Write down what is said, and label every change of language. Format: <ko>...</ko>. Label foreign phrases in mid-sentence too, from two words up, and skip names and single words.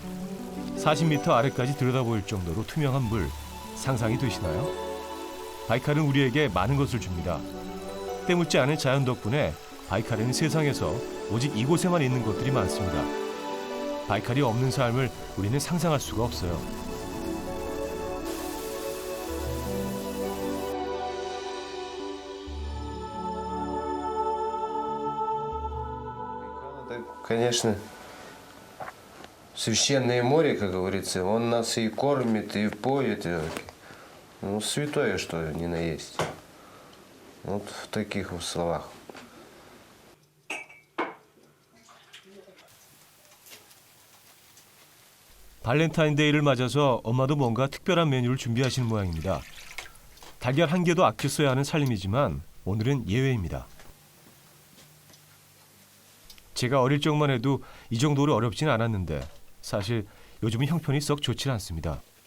<ko>40m 아래까지 들여다보일 정도로 투명한 물, 상상이 되시나요? 바이칼은 우리에게 많은 것을 줍니다. 때묻지 않은 자연 덕분에 바이칼에는 세상에서 오직 이곳에만 있는 것들이 많습니다. 바이칼이 없는 삶을 우리는 상상할 수가 없어요.</ko> <ru>Это, конечно, священное море, как говорится. Он нас и кормит, и поет. Ну, святое, что ни на есть. Вот в таких вот словах.</ru> <ko>발렌타인데이를 맞아서 엄마도 뭔가 특별한 메뉴를 준비하시는 모양입니다. 달걀 한 개도 아껴 써야 하는 살림이지만 오늘은 예외입니다. 제가 어릴 적만 해도 이 정도로 어렵진 않았는데 사실 요즘은 형편이 썩 좋지 않습니다.</ko>